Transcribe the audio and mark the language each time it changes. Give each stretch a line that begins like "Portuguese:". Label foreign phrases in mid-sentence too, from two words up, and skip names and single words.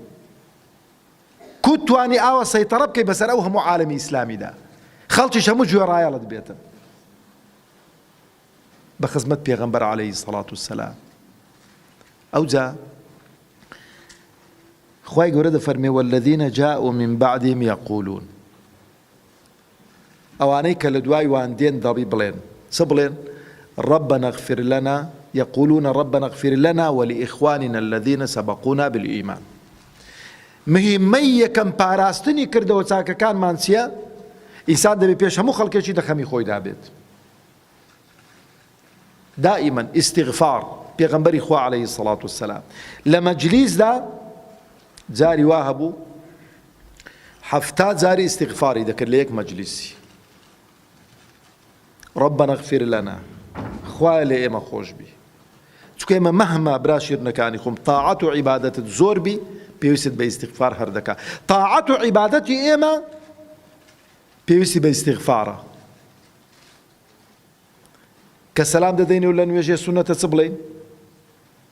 Central Kurdish: کوتوانی ئاوە سەیطرە بکەی بەسەر ئەو هەموو عالەمی ئیسلامیدا، خەڵکیش هەموو گوێڕایەڵت بێتن بە خزمەت پێغەمبەر
Arabic: عەلەیهی سەڵات وسەلام.
Central Kurdish: ئەوجا خوای گەورە دەفەرمێ
Arabic: والذین جاءوا من بعدهم یەقولون،
Central Kurdish: ئەوانەی کە لە دوای وان دێن دەڵی بڵێن چ بڵێن؟
Arabic: ربنا اغفر لنا، يقولون ربنا اغفر لنا ولإخواننا الذين سبقونا بالإيمان.
Central Kurdish: مهمەی یەکەم پاراستنی کردەوە چاکەکانمان چییە؟ ئینسان دەبێت پێش هەموو خەڵکێکی دەخەمی خۆی دابێت
Arabic: دائما استغفار.
Central Kurdish: پێغەمبەری خوا
Arabic: عەلەیهی سەڵات وسەلام
Central Kurdish: لە مەجلیسدا جاری وا هەبوو 70 جاری استغفاری دەکرد لە یەک مەجلیسی.
Arabic: ربنا اغفر لنا،
Central Kurdish: خوای لێ ئێمە خۆش بی، چونکە ئێمە مەهما برا شیرنەکانی خۆم تاعەت و عیبادەتت زۆر بی پێویستت بە ئیستیغفار هەر دەکا. تاعەت و عیبادەتی ئێمە پێویستی بە ئیستیغفارە. کە سەلام دەدەین و لە نوێژێ سونەتە چ بڵێین؟